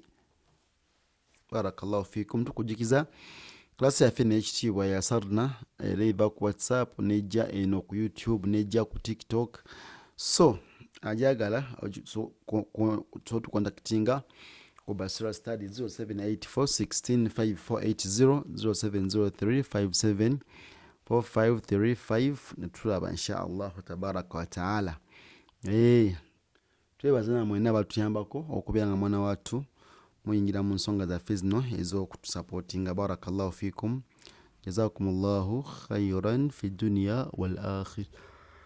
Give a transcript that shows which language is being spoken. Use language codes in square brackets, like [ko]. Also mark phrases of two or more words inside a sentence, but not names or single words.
[ar] بارك الله فيكم. [lg] tukujikiza klasi yaffe n'ekitiibwa yasarna eva ku WhatsApp nejja eno ku YouTube nejja ku TikTok. So ajagala tukontaktinga ku Basira Studies 0784165480 0703574535 netulaba [ar] إن شاء الله تبارك وتعالى. [lg] Twebaza mwenna batuyambako okubeera nga mwana wattu muyingira mu nsonga zaffe zino ez'okutusupportinga. [ar] بارك الله فيكم جزاكم الله خيرا في الدنيا والآخرة.